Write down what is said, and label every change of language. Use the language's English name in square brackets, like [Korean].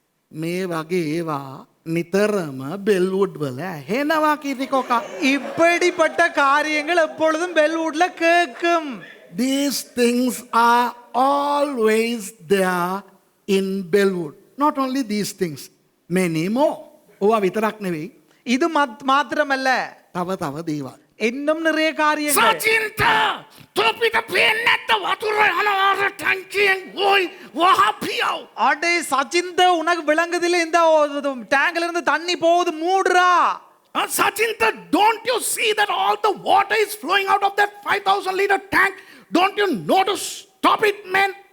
[Sinhala] මේ වගේ ඒවා නිතරම බෙල්වුඩ් වල ඇහෙනවා කිරිකොකා. [Tamil] இப்படிப்பட்ட காரியங்கள் எப்பொழுதும் பெல்வுட்ல கேட்கும். [English] These things are always there in Bellwood. Not only these things, many more. [Sinhala] ඕවා විතරක් නෙවෙයි. [Tamil] இது மாத்திரமல்ல [Sinhala] තව දේවල්. [Tamil] இன்னும் நிறைய காரியங்கள். [Sinhala] සචින්ත තොපිට පේන්නේ නැත්ත වතුර යනවා ටැංකියෙන් ஓய் වහපියව. [Tamil] அடே சச்சிந்த உனக்கு விளங்குதில்ல இந்த டேங்க்ல இருந்து தண்ணி போகுது மூடுறா. [English] Sachinta, don't you see that all the water is flowing out of that 5,000 liter tank? Don't you know to stop it, man?